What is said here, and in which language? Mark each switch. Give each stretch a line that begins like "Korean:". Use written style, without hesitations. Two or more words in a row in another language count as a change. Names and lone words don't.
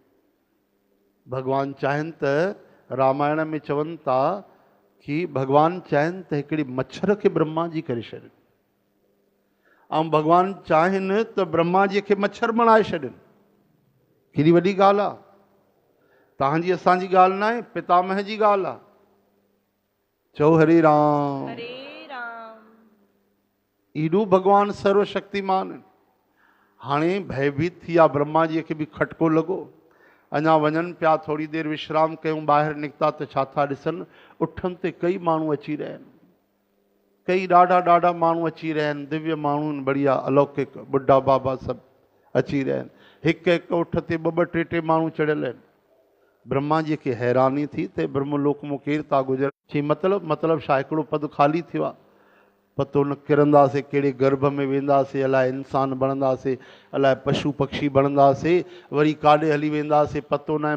Sindhi: भॻवानु चाहिनि त, रामायण में चवनि था कि भॻवानु चाहिनि त हिकिड़े मच्छर खे ब्रह्मा जी करे छॾनि, ऐं भॻवानु चाहिनि त ब्रह्मा जीअ खे मच्छर बणाए छॾनि। केॾी वॾी ॻाल्हि आहे, तव्हांजी असांजी ॻाल्हि न आहे, पितामह जी ॻाल्हि आहे। चओ हरे राम, हरे राम। एॾो भॻवानु सर्वशक्तिमान। हाणे भयभीत थी विया, ब्रह्मा जीअ खे बि खटको लॻो। अञा वञनि पिया, थोरी देरि विश्राम कयूं, ॿाहिरि निकिता त छा था ॾिसनि, उठनि ते कई माण्हू अची रहिया आहिनि, कई ॾाढा माण्हू अची रहिया आहिनि, दिव्य माण्हू आहिनि, बढ़िया अलौकिक बुढा बाबा सभु अची रहिया आहिनि। हिकु हिकु उठ ते ॿ टे माण्हू चढ़ियल आहिनि। ब्रह्मा जी खे हैरानी थी त ब्रह्मलोक मां केरु था गुज़र। चई मतिलबु छा, हिकिड़ो पद ख़ाली थियो आहे, पतो न किरंदासीं कहिड़े गर्भ में वेंदासीं, अलाए इंसान बणंदासीं, अलाए पशु पक्षी बणंदासीं, वरी काॾे हली वेंदासीं पतो न आहे।